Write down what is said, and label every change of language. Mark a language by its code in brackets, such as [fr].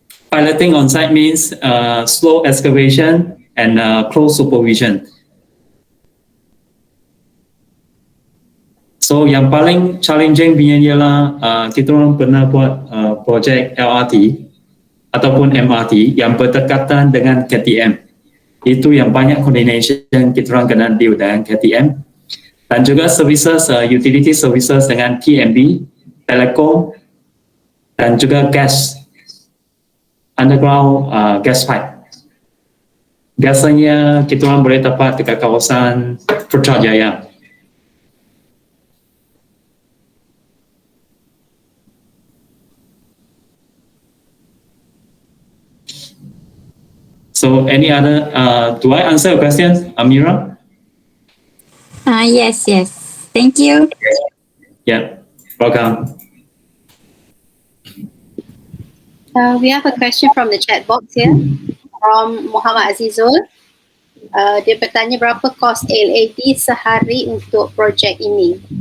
[en] Piloting on site means slow excavation and close supervision. [ms] So yang paling challenging punya ialah kita orang pernah buat projek LRT ataupun MRT yang berdekatan dengan KTM. Itu yang banyak coordination kita orang kena deal dengan KTM. Dan juga services, [en] utility services [ms] dengan TMB, Telekom dan juga gas, [en] underground gas pipe. [ms] Biasanya kita orang boleh dapat dekat kawasan Putrajaya. [en] So any other, do I answer your question, Amira? Yes. Thank you. Yeah, welcome. We have a question from the chat box here from Muhammad Azizul. [ms] Dia bertanya berapa kos LED sehari untuk projek ini?